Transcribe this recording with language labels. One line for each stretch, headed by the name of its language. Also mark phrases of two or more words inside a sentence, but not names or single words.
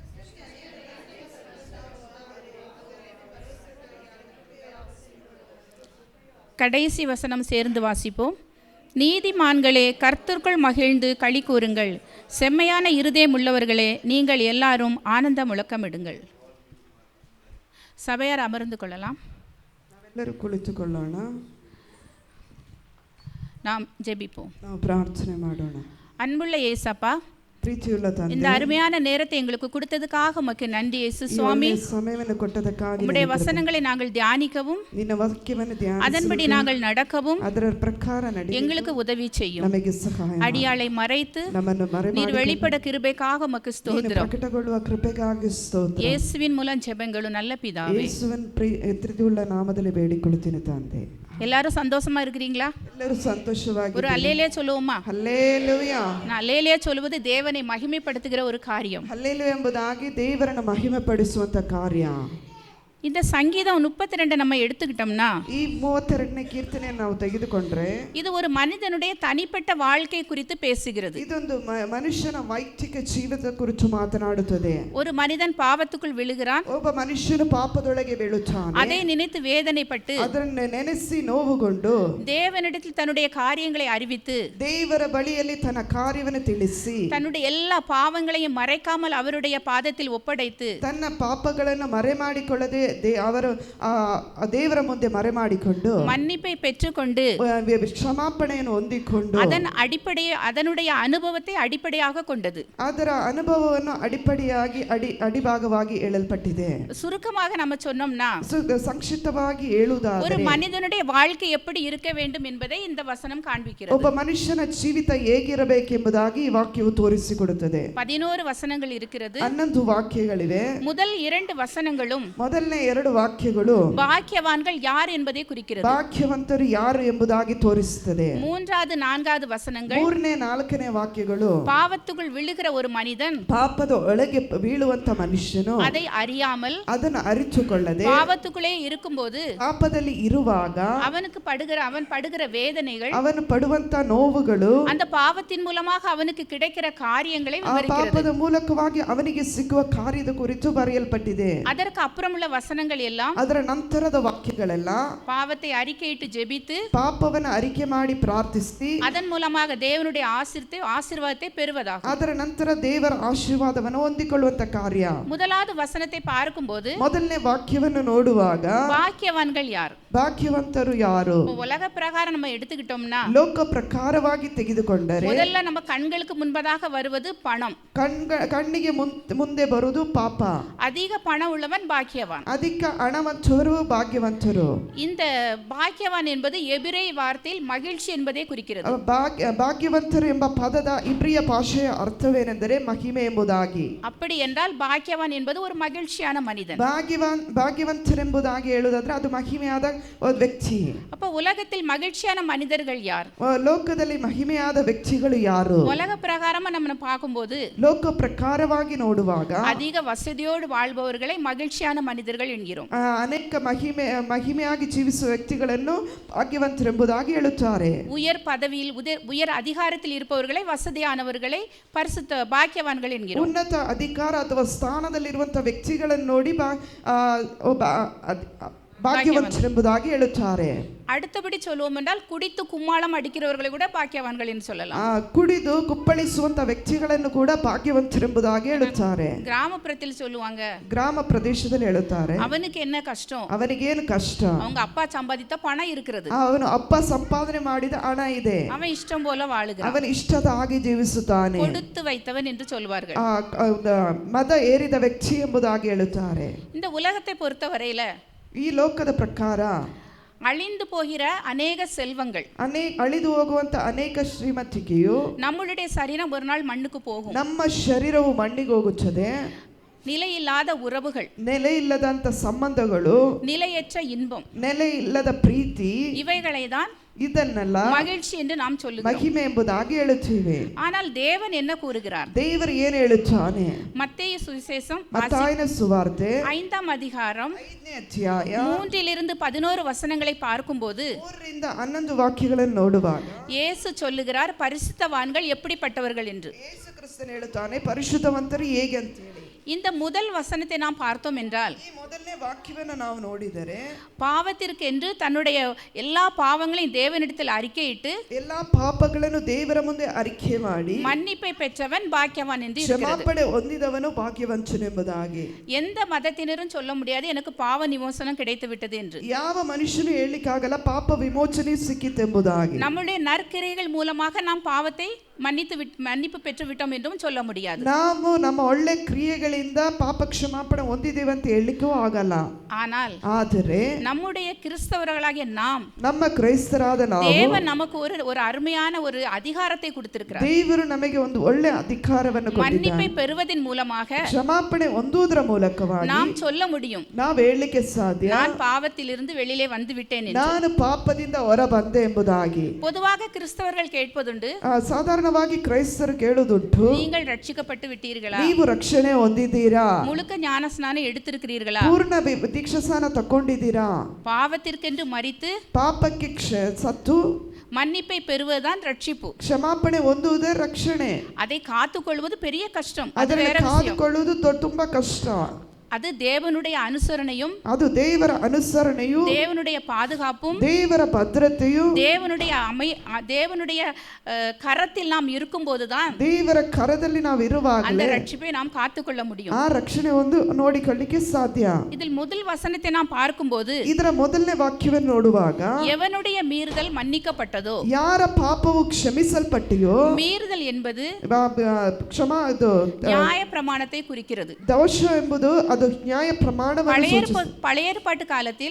Tamil: கடைசி வசனம் சேர்ந்து வாசிப்போம். நீதிமான்களே, கர்த்தருக்குள் மகிழ்ந்து களி கூறுங்கள். செம்மையான இருதயம் உள்ளவர்களே, நீங்கள் எல்லாரும் ஆனந்த முழக்கமிடுங்கள். சபையார் அமர்ந்து கொள்ளலாம்.
Kannada: ಎಲ್ಲರೂ ಕುಳಿತುಕೊಳ್ಳೋಣ.
Tamil: நாம் ஜெபிப்போம்.
Kannada: ನಾವು ಪ್ರಾರ್ಥನೆ ಮಾಡೋಣ.
Tamil: அன்புள்ள இயேசப்பா,
Kannada: ಪ್ರೀತಿಯುಳ್ಳ ತಂದೆ,
Tamil: இந்த அருமையான நேரத்தை எங்களுக்கு கொடுத்ததுக்காக உமக்கு நன்றி இயேசு சுவாமி.
Kannada: ಸಮಯವನ್ನು ಕೊಟ್ಟದಕ್ಕಾಗಿ
Tamil: உம்முடைய வசனங்களை நாங்கள் தியானிக்கவும்
Kannada: ನಿನ್ನ ವಾಕ್ಯವನ್ನು ಧ್ಯಾನಿಸಲು
Tamil: அதன்படி நாங்கள் நடக்கவும்
Kannada: ಅದರ ಪ್ರಕಾರ ನಡೆಯಲು
Tamil: எங்களுக்கு உதவி செய்யும்.
Kannada: ನಮಗೆ ಸಹಾಯ ಮಾಡು.
Tamil: அடியாளை மறைத்து
Kannada: ನಮ್ಮನ್ನು ಮರೆಮಾಡಿ
Tamil: நீர் வெளிப்பட கிருபைக்காக உமக்கு ஸ்தோத்திரம்.
Kannada: ಪ್ರಕಟಗೊಳ್ಳುವ ಕೃಪೆಗಾಗಿ ಸ್ತೋತ್ರ.
Tamil: இயேசுவின் மூலம் ஜெபங்கள் நல்ல பிதாவே.
Kannada: ಯೇಸುವಿನ ಪ್ರೀತಿಯುಳ್ಳ ನಾಮದಲ್ಲಿ ಬೇಡಿಕೊಳ್ಳುತ್ತೇನೆ ತಂದೆ.
Tamil: எல்லாரும் சந்தோஷமா இருக்கிறீங்களா?
Kannada: ಎಲ್ಲರೂ ಸಂತೋಷವಾಗಿ
Tamil: ஒரு அல்லேலூயா சொல்லுவோமா?
Kannada: ಹಲ್ಲೇಲೂಯಾ.
Tamil: நான் அல்லேலூயா சொல்வது தேவனை மகிமைப்படுத்துகிற ஒரு காரியம்.
Kannada: ಹಲ್ಲೇಲೂಯಾ ಎಂಬುದಾಗಿ ದೇವರನ್ನು ಮಹಿಮೆಪಡಿಸುವಂತ ಕಾರ್ಯ.
Tamil: இந்த சங்கீதம் 32 நம்ம எடுத்துக்கிட்டோம்னா,
Kannada: ಈ 32ನೇ ಕೀರ್ತನೆಯನ್ನು ನಾವು ತೆಗೆದುಕೊಂಡ್ರೆ
Tamil: இது ஒரு மனிதனுடைய தனிப்பட்ட வாழ்க்கை குறித்து பேசுகிறது.
Kannada: ಇದೊಂದು ಮನುಷ್ಯನ ವೈಯಕ್ತಿಕ ಜೀವಿತದ ಕುರಿತು ಮಾತನಾಡುತ್ತದೆ.
Tamil: ஒரு மனிதன் பாவத்துக்குள் விழுகிறான்.
Kannada: ಒಬ್ಬ ಮನುಷ್ಯನು ಪಾಪದೊಳಗೆ ಬೀಳುತ್ತಾನೆ.
Tamil: அதை நினைத்து வேதனைப்பட்டு
Kannada: ಅದನ್ನು ನೆನೆಸಿ ನೋವುಗೊಂಡು
Tamil: தேவனிடத்தில் தன்னுடைய காரியங்களை அறிவித்து
Kannada: ದೇವರ ಬಳಿಯಲ್ಲಿ ತನ್ನ ಕಾರ್ಯವನ್ನು ತಿಳಿಸಿ
Tamil: தன்னுடைய எல்லா பாவங்களையும் மறைக்காமல் அவருடைய பாதத்தில் ஒப்படைத்து
Kannada: ತನ್ನ ಪಾಪಗಳನ್ನು ಮರೆಮಾಡಿಕೊಳ್ಳದೆ ಅವರು ದೇವರ ಮುಂದೆ ಮರೆಮಾಡಿಕೊಂಡು
Tamil: மன்னிப்பை பெற்றுக்கொண்டு
Kannada: ಕ್ಷಮಾಪಣೆಯನ್ನು ಹೊಂದಿಕೊಂಡು
Tamil: அதனுடைய அனுபவத்தை அடிப்படையாக கொண்டது.
Kannada: ಅದರ ಅನುಭವವನ್ನು ಅಡಿಭಾಗವಾಗಿ ಹೇಳಲ್ಪಟ್ಟಿದೆ.
Tamil: சுருக்கமாக நம்ம சொன்னோம்னா,
Kannada: ಸಂಕ್ಷಿಪ್ತವಾಗಿ ಹೇಳುವುದಾದರೆ
Tamil: ஒரு மனிதனுடைய வாழ்க்கை எப்படி இருக்க வேண்டும் என்பதை இந்த வசனம் காண்பிக்கிறது.
Kannada: ಒಬ್ಬ ಮನುಷ್ಯನ ಜೀವಿತ ಹೇಗಿರಬೇಕೆಂಬುದಾಗಿ ಈ ವಾಕ್ಯವು ತೋರಿಸಿಕೊಡುತ್ತದೆ.
Tamil: 11 ವಚನங்கள் இருக்கிறது.
Kannada: 11 ವಾಕ್ಯಗಳಿವೆ.
Tamil: முதல் 2 வசனங்களும்
Kannada: ಮೊದಲನೇ 2 ವಾಕ್ಯಗಳು
Tamil: பாக்கியவான்கள் யார் என்பதை குறிக்கிறது.
Kannada: ಭಾಗ್ಯವಂತರು ಯಾರು ಎಂಬುದಾಗಿ ತೋರಿಸುತ್ತದೆ.
Tamil: மூன்றாவது 4வது வசனங்கள்
Kannada: 3ನೇ 4ನೇ ವಾಕ್ಯಗಳು
Tamil: பாவத்துக்குள் விழுகிற ஒரு மனிதன்
Kannada: ಪಾಪದ ಒಳಗೆ ಬೀಳುವಂತ ಮನುಷ್ಯನು
Tamil: அதை அறியாமல்
Kannada: ಅದನ್ನು ಅರಿತುಕೊಳ್ಳದೆ
Tamil: பாவத்துக்குள்ளே இருக்கும்போது
Kannada: ಪಾಪದಲ್ಲಿ ಇರುವಾಗ
Tamil: அவன் படுகிற வேதனைகள்,
Kannada: ಅವನು ಪಡುವಂತ ನೋವುಗಳು,
Tamil: அந்த பாவத்தின் மூலமாக அவனுக்கு கிடைக்கிற காரியங்களை
Kannada: ಆ ಪಾಪದ ಮೂಲಕವಾಗಿ ಅವನಿಗೆ ಸಿಗುವ ಕಾರ್ಯದ ಕುರಿತು ಬರೆಯಲ್ಪಟ್ಟಿದೆ.
Tamil: அதற்கு அப்புறம் உள்ள வசனங்கள் எல்லாம்,
Kannada: ಅದರ ನಂತರದ ವಾಕ್ಯಗಳೆಲ್ಲ
Tamil: பாவத்தை அறிக்கையிட்டு ஜெபித்து
Kannada: ಪಾಪವನ್ನು ಅರಿಕೆ ಮಾಡಿ ಪ್ರಾರ್ಥಿಸಿ
Tamil: அதன் மூலமாக தேவனுடைய ஆசீர்வாதத்தை பெறுவதாகும்.
Kannada: ಅದರ ನಂತರ ದೇವರ ಆಶೀರ್ವಾದವನ್ನು ಹೊಂದಿಕೊಳ್ಳುವಂತ ಕಾರ್ಯ.
Tamil: முதலாவது வசனத்தை பார்க்கும்போது,
Kannada: ಮೊದಲನೇ ವಾಕ್ಯವನ್ನು ನೋಡುವಾಗ
Tamil: பாக்கியவான்கள் யார்,
Kannada: ಭಾಗ್ಯವಂತರು ಯಾರು,
Tamil: உலக பிரகாரம் நம்ம எடுத்துக்கிட்டோம்னா,
Kannada: ಲೋಕ ಪ್ರಕಾರವಾಗಿ ತೆಗೆದುಕೊಂಡರೆ
Tamil: முதல்ல நம்ம கண்களுக்கு முன்பதாக வருவது பணம்.
Kannada: ಕಣ್ಣಿಗೆ ಮುಂದೆ ಬರುವುದು ಪಾಪ.
Tamil: அதிக பணம் உள்ளவன் பாக்கியவான்.
Kannada: ಅಧಿಕ ಹಣವಂತರು ಭಾಗ್ಯವಂತರು.
Tamil: இந்த பாக்கியவான் என்பது எபிரேய வார்த்தையில் மகிழ்ச்சி என்பதை குறிக்கிறது.
Kannada: ಭಾಗ್ಯವಂತರು ಎಂಬ ಪದದ ಇಬ್ರಿಯ ಭಾಷೆಯ ಅರ್ಥವೇನೆಂದರೆ ಮಹಿಮೆ ಎಂಬುದಾಗಿ.
Tamil: அப்படி என்றால் பாக்கியவான் என்பது ஒரு மகிழ்ச்சியான மனிதன்.
Kannada: ಭಾಗ್ಯವಂತರೆಂಬುದಾಗಿ ಹೇಳುವುದಾದ್ರೆ ಅದು ಮಹಿಮೆಯಾದ ಒಬ್ಬ ವ್ಯಕ್ತಿ.
Tamil: அப்ப உலகத்தில் மகிழ்ச்சியான மனிதர்கள் யார்?
Kannada: ಲೋಕದಲ್ಲಿ ಮಹಿಮೆಯಾದ ವ್ಯಕ್ತಿಗಳು ಯಾರು?
Tamil: உலக பிரகாரமா நம்ம பார்க்கும்போது
Kannada: ಲೋಕ ಪ್ರಕಾರವಾಗಿ ನೋಡುವಾಗ
Tamil: அதிக வசதியோடு வாழ்பவர்களை மகிழ்ச்சியான மனிதர்கள் என்கிறோம்.
Kannada: ಅನೇಕ ಮಹಿಮೆಯಾಗಿ ಜೀವಿಸುವ ವ್ಯಕ್ತಿಗಳನ್ನು ಭಾಗ್ಯವಂತರೆಂಬುದಾಗಿ ಹೇಳುತ್ತಾರೆ.
Tamil: உயர் பதவியில் உயர் அதிகாரத்தில் இருப்பவர்களை வசதியானவர்களை பரிசுத்த பாக்கியவான்கள் என்கிறோம்.
Kannada: ಉನ್ನತ ಅಧಿಕಾರ ಅಥವಾ ಸ್ಥಾನದಲ್ಲಿರುವಂತಹ ವ್ಯಕ್ತಿಗಳನ್ನು ನೋಡಿ ಭಾಗ್ಯವಂತರೆಂಬುದಾಗಿ ಹೇಳುತ್ತಾರೆ.
Tamil: அடுத்தபடி சொல்லுவோம் என்றால் குடித்து கும்மாளம் அடிக்கிறவர்களை கூட பாக்கியவான்கள் என்று சொல்லலாம்.
Kannada: ಕುಡಿದು ಕುಪ್ಪಳಿಸುವಂತ ವ್ಯಕ್ತಿಗಳನ್ನು ಕೂಡ ಭಾಗ್ಯವಂತರೆಂಬುದಾಗಿ ಹೇಳುತ್ತಾರೆ.
Tamil: கிராமப்புறத்தில் சொல்லுவாங்க,
Kannada: ಗ್ರಾಮ ಪ್ರದೇಶದಲ್ಲಿ ಹೇಳುತ್ತಾರೆ,
Tamil: அவனுக்கு என்ன கஷ்டம்,
Kannada: ಅವನಿಗೇನು ಕಷ್ಟ,
Tamil: அவங்க அப்பா சம்பாதித்த பணம் இருக்கிறது,
Kannada: ಅವನು ಅಪ್ಪ ಸಂಪಾದನೆ ಮಾಡಿದ ಹಣ ಇದೆ,
Tamil: அவன் இஷ்டம் போல வாழுகிறான்,
Kannada: ಅವನ ಇಷ್ಟದ ಹಾಗೆ ಜೀವಿಸುತ್ತಾನೆ,
Tamil: கொடுத்து வைத்தவன் என்று சொல்வார்கள்.
Kannada: ಮದ ಏರಿದ ವ್ಯಕ್ತಿ ಎಂಬುದಾಗಿ ಹೇಳುತ್ತಾರೆ.
Tamil: இந்த உலகத்தை பொறுத்தவரையில
Kannada: ಈ ಲೋಕದ ಪ್ರಕಾರ
Tamil: அழிந்து போகிற அநேக செல்வங்கள்,
Kannada: ಅಳಿದು ಹೋಗುವಂತ ಅನೇಕ ಶ್ರೀಮಂತಿಕೆಯು,
Tamil: நம்மளுடைய சரீரம் ஒரு நாள் மண்ணுக்கு போகும்,
Kannada: ನಮ್ಮ ಶರೀರವು ಮಣ್ಣಿಗೆ ಹೋಗುತ್ತದೆ,
Tamil: நிலையில்லாத உறவுகள்,
Kannada: ನೆಲೆ ಇಲ್ಲದಂತ ಸಂಬಂಧಗಳು,
Tamil: நிலையற்ற இன்பம்,
Kannada: ನೆಲೆ ಇಲ್ಲದ ಪ್ರೀತಿ,
Tamil: இவைகளை தான்
Kannada: ಇದನ್ನೆಲ್ಲ
Tamil: மகிழ்ச்சி என்று நாம் சொல்லுகிறோம்,
Kannada: ಮಹಿಮೆ ಎಂಬುದಾಗಿ ಹೇಳುತ್ತೇವೆ.
Tamil: ஆனால் தேவன் என்ன கூறுகிறார்?
Kannada: ದೇವರು ಏನು ಹೇಳುತ್ತಾನೆ?
Tamil: மத்தேயு சுவிசேஷம்
Kannada: ಮತ್ತಾಯನ ಸುವಾರ್ತೆ
Tamil: 5ஆம் அதிகாரம்
Kannada: 5ನೇ ಅಧ್ಯಾಯ
Tamil: 3 11 வசனங்களை பார்க்கும்போது
Kannada: 3 11 ವಾಕ್ಯಗಳನ್ನು ನೋಡುವಾಗ
Tamil: இயேசு சொல்லுகிறார் பரிசுத்தவான்கள் எப்படிப்பட்டவர்கள் என்று.
Kannada: ಯೇಸು ಕ್ರಿಸ್ತನು ಹೇಳುತ್ತಾನೆ ಪರಿಶುದ್ಧವಂತರು ಹೇಗೆ ಅಂತ ಹೇಳಿ.
Tamil: இந்த முதல் வசனத்தை நாம் பார்த்தோம் என்றால்,
Kannada: ಈ ಮೊದಲನೇ ವಾಕ್ಯವನ್ನು ನಾವು ನೋಡಿದರೆ,
Tamil: பாவத்திற்கு என்று தன்னுடைய எல்லா பாவங்களையும் தேவனிடத்தில் அறிக்கையிட்டு
Kannada: ಎಲ್ಲಾ ಪಾಪಗಳನ್ನು ದೇವರ ಮುಂದೆ ಅರಿಕೆ ಮಾಡಿ
Tamil: மன்னிப்பை பெற்றவன் பாக்கியவான் என்று இருக்கிறது.
Kannada: ಕ್ಷಮಾಪಣೆ ಹೊಂದಿದವನು ಭಾಗ್ಯವಂತನೆಂಬುದಾಗಿ.
Tamil: எந்த மதத்தினரும் சொல்ல முடியாது எனக்கு பாவ விமோசனம் கிடைத்து விட்டது என்று.
Kannada: ಯಾವ ಮನುಷ್ಯನು ಹೇಳಲಿಕ್ಕಾಗಲ್ಲ ಪಾಪ ವಿಮೋಚನೆ ಸಿಕ್ಕಿತೆಂಬುದಾಗಿ.
Tamil: நம்முடைய நற்கிரியைகள் மூலமாக நாம் பாவத்தை மன்னிப்பு பெற்று விட்டோம் என்றும் சொல்ல முடியாது.
Kannada: ನಾವು ನಮ್ಮ ಒಳ್ಳೆ ಕ್ರಿಯೆಗಳಿಂದ ಪಾಪ ಕ್ಷಮಾಪಣೆ ಹೊಂದಿದ್ದೇವೆ ಅಂತ ಹೇಳಲಿಕ್ಕೂ ಆಗಲ್ಲ. ಆದರೆ
Tamil: நம்முடைய கிறிஸ்தவர்களாகிய நாம்,
Kannada: ನಮ್ಮ ಕ್ರೈಸ್ತರಾದ ನಾವು,
Tamil: தேவன் நமக்கு ஒரு அருமையான ஒரு அதிகாரத்தை கொடுத்திருக்கிறார்.
Kannada: ದೇವರು ನಮಗೆ ಒಂದು ಒಳ್ಳೆ ಅಧಿಕಾರವನ್ನು ಕೊಟ್ಟಿದ್ದಾನೆ.
Tamil: மன்னிப்பை பெறுவதன் மூலமாக,
Kannada: ಕ್ಷಮಾಪಣೆ ಹೊಂದುವುದರ ಮೂಲಕವಾಗಿ
Tamil: நாம் சொல்ல முடியும்,
Kannada: ನಾವು ಹೇಳಲಿಕ್ಕೆ ಸಾಧ್ಯ,
Tamil: நான் பாவத்திலிருந்து வெளியிலே வந்து விட்டேன் என்று.
Kannada: ನಾನು ಪಾಪದಿಂದ ಹೊರ ಬಂದೆ ಎಂಬುದಾಗಿ.
Tamil: பொதுவாக கிறிஸ்தவர்கள் கேட்பதுண்டு,
Kannada: ಸಾಧಾರಣವಾಗಿ ಕ್ರೈಸ್ತರು ಕೇಳುವುದುಂಟು,
Tamil: நீங்கள் ರಕ್ಷಿக்கப்பட்டு விட்டீர்களா,
Kannada: ನೀವು ರಕ್ಷಣೆ ಹೊಂದಿದ್ದೀರಾ,
Tamil: முழுக்க ஞானஸ்நானம் எடுத்திருக்கிறீர்களா,
Kannada: ಪೂರ್ಣ ದೀಕ್ಷಾಸ್ನಾನ ತಗೊಂಡಿದ್ದೀರಾ,
Tamil: பாவத்திற்கென்று மரித்து
Kannada: ಪಾಪಕ್ಕೆ ಸತ್ತು
Tamil: மன்னிப்பை பெறுவதுதான் ரட்சிப்பு,
Kannada: ಕ್ಷಮಾಪಣೆ ಹೊಂದುವುದೇ ರಕ್ಷಣೆ.
Tamil: அதை காத்துக்கொள்வது பெரிய கஷ்டம், அது
Kannada: ಅದನ್ನು
Tamil: வேற விஷயம்.
Kannada: ಕಾದುಕೊಳ್ಳುವುದು ತುಂಬಾ ಕಷ್ಟ.
Tamil: அது தேவனுடைய அனுசரணையும்,
Kannada: ಅದು ದೇವರ ಅನುಸರಣೆಯು,
Tamil: தேவனுடைய பாதுகாப்பும்,
Kannada: ದೇವರ ಭದ್ರತೆಯು,
Tamil: தேவனுடைய கரத்தில் நாம் இருக்கும்போதுதான்
Kannada: ದೇವರ ಕರದಲ್ಲಿ ನಾವು ಇರುವಾಗ
Tamil: அந்த ரட்சிப்பை நாம் காத்துக்கொள்ள முடியும்.
Kannada: ಆ ರಕ್ಷಣೆ ಒಂದು ನೋಡಿಕೊಳ್ಳಿಕ್ಕೆ ಸಾಧ್ಯ.
Tamil: இதில் முதல் வசனத்தை நாம் பார்க்கும்போது,
Kannada: ಇದರ ಮೊದಲನೇ ವಾಕ್ಯವನ್ನು ನೋಡುವಾಗ
Tamil: எவனுடைய மீறுதல் மன்னிக்கப்பட்டதோ,
Kannada: ಯಾರ ಪಾಪವು ಕ್ಷಮಿಸಲ್ಪಟ್ಟಿಯೋ,
Tamil: மீறுதல் என்பது
Kannada: ಕ್ಷಮಾ ಇದು
Tamil: நியாய பிரமாணத்தை குறிக்கிறது.
Kannada: ದೋಷ ಎಂಬುದು ಅದು ನ್ಯಾಯ ಪ್ರಮಾಣವನ್ನು
Tamil: பழைய ஏற்பாட்டு காலத்தில்,